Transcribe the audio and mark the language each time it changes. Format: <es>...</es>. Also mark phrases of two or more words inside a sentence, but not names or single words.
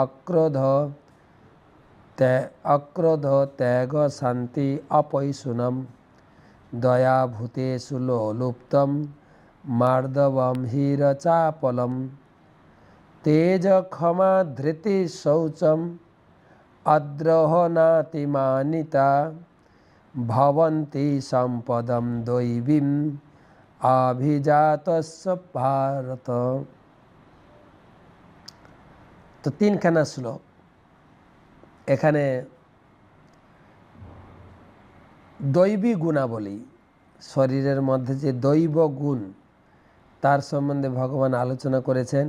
<sa>অক্রোধ ত্যাগ শান্তি অপৈশুনম দয়া ভূতেষু লোলুপ্তম মার্দবম হীরচাপলম তেজ ক্ষমা ধৃতি শৌচম অদ্রোহ নাতিমানিতা ভবন্তি সম্পদম দৈবীম অভিজাতস্য ভারত।</sa> <bn>তো তিনখানা শ্লোক। এখানে দৈবী গুণাবলী, শরীরের মধ্যে যে দৈব গুণ তার সম্বন্ধে ভগবান আলোচনা করেছেন।</bn>